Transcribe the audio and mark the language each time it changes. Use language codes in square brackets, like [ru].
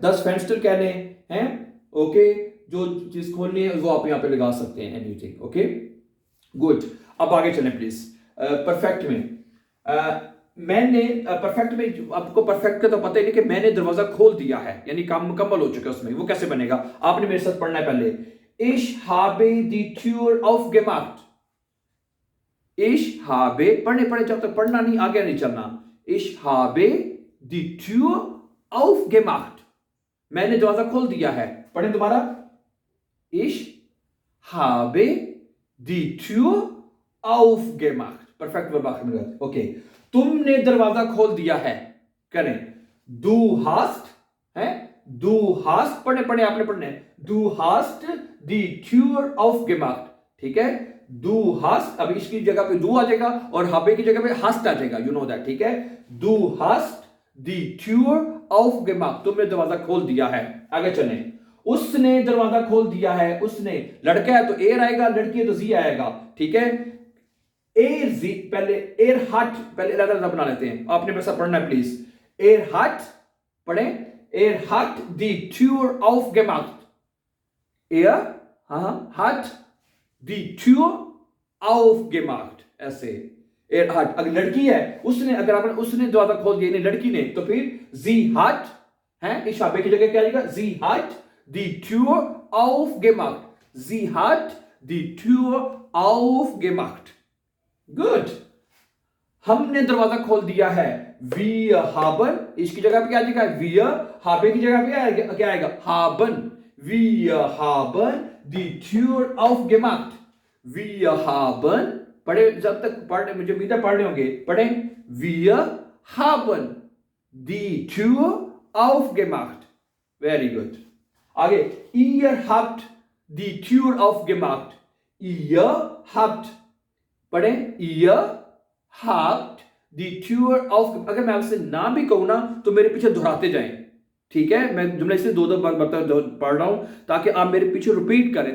[hi] 10 Fenster कह लें हैं. ओके. जो चीज खोलनी है वो आप यहां पे लगा सकते हैं. एनीथिंग. ओके. गुड. अब आगे चलें प्लीज. परफेक्ट में मैंने परफेक्ट में आपको परफेक्ट का तो पता ही नहीं कि मैंने दरवाजा खोल दिया है, यानी काम मुकम्मल हो चुका है उसमें. वो कैसे बनेगा? आपने मेरे साथ पढ़ना है पहले. [de] Ich habe die Tür aufgemacht. Ich habe, [hi] पढ़े जब तक पढ़ना नहीं आगे नहीं चलना. [de] Ich habe die Tür aufgemacht. [hi] मैंने दरवाजा खोल दिया है. पढ़े दोबारा. [de] Ich habe die Tür aufgemacht. [hi] Perfect verb आखिर में. ओके. तुमने दरवाजा खोल दिया है. करें. [de] Du hast [hi] है. [de] Du hast [hi] पढ़े आपने पढ़ने. [de] Du hast die Tür aufgemacht. [hi] ठीक है. Du hast, अब इसकी जगह पे du आ जाएगा और habe की जगह पे hast आ जाएगा. [en] You know that. [hi] ठीक है. [de] Du hast die Tür aufgemacht. [hi] तुमने दरवाजा खोल दिया है. आगे चलें. उसने दरवाजा खोल दिया है. उसने, लड़का है तो एर आएगा, लड़की है तो जी आएगा. ठीक है. एर जी पहले, एर हट पहले अलग बना लेते हैं. आपने बस पढ़ना है प्लीज. एर हट पढ़े. [de] एर हट die Tür aufgemacht. Er hat die Tür aufgemacht. [hi] ऐसे. Er hat, अगर लड़की है उसने, अगर आपने उसने दरवाजा खोल दिया लड़की ने, तो फिर [de] sie hat [hi] है. [de] Ich habe [hi] की जगह क्या आएगा? [de] Sie hat die Tür aufgemacht. Sie hat die Tür aufgemacht. [hi] Good. हमने दरवाजा खोल दिया है. [de] Wir haben, [hi] इसकी जगह पे क्या आ जाएगा? Wir haben की जगह पे क्या आएगा? [de] Haben. Wir haben die Tür aufgemacht. [hi] Wir haben, पढ़े जब तक पढ़ने मुझे उम्मीद है पढ़ रहे होंगे. पढ़े. [de] Wir haben die Tür aufgemacht. [en] Very good. [hi] आगे. [de] Ihr habt die Tür aufgemacht. Ihr habt, [hi] पढ़े. [de] Ihr habt die Tür aufgemacht. [hi] अगर मैं आपसे ना भी कहूं ना तो मेरे पीछे दोहराते जाएं. ठीक है. मैं जुमले से दो बार पढ़ रहा हूं ताकि आप मेरे पीछे रिपीट करें.